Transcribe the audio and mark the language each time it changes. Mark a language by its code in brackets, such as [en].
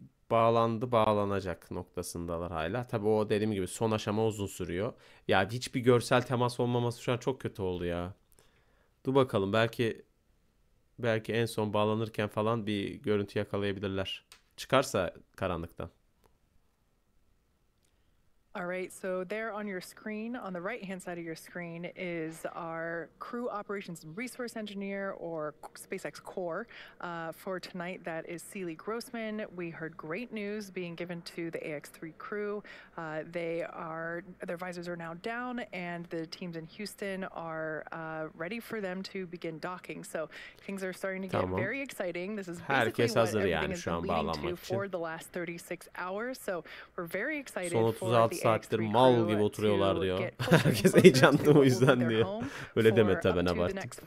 [tr] Bağlanacak noktasındalar hala. Tabii o dediğim gibi son aşama uzun sürüyor. Ya hiçbir görsel temas olmaması şu an çok kötü oldu ya. Dur bakalım belki en son bağlanırken falan bir görüntü yakalayabilirler. Çıkarsa karanlıktan. [en] All right, so there on your screen, on the right-hand side of your screen, is our crew operations and resource engineer, or SpaceX core. For tonight, that is Celie Grossman. We heard great news being given to the AX3 crew. Their visors are now down, and the teams in Houston are ready for them to begin docking. So things are starting to get very exciting. This is basically what everything has been leading to for the last 36 hours. So we're very excited for the [tr] saattir mal gibi oturuyorlar diyor. Herkes heyecanlı o yüzden diyor. Öyle deme tabii, ben abarttım.